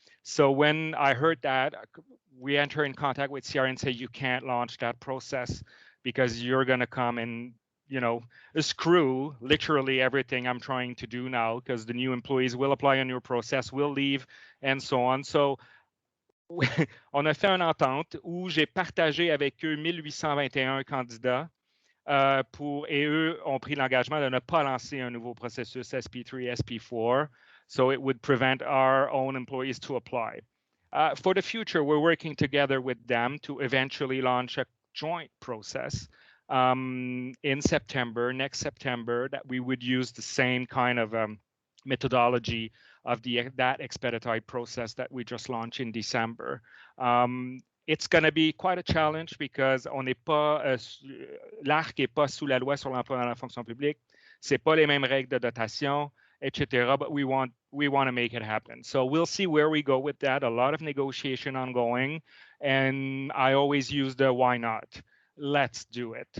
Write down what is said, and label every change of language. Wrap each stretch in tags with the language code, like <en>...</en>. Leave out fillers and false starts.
<en>So when I heard that, we enter in contact with CRA and say, you can't launch that process because you're going to come and, you know, screw literally everything I'm trying to do now, because the new employees will apply on your process, will leave, and so on.</en> <fr>So on a fait une entente où j'ai partagé avec eux 1821 candidats. Et eux ont pris l'engagement de ne pas lancer un nouveau processus SP3, SP4,</fr> <en>so it would prevent our own employees to apply. For the future, we're working together with them to eventually launch a joint process in September, next September, that we would use the same kind of methodology of that expedited process that we just launched in December. It's going to be quite a challenge because</en> <fr>on n'est pas l'ARC n'est pas sous la loi sur l'emploi dans la fonction publique. C'est pas les mêmes règles de dotation, etc.</fr> <en>But we want to make it happen. So we'll see where we go with that. A lot of negotiation ongoing, and I always use the why not. Let's do it.</en>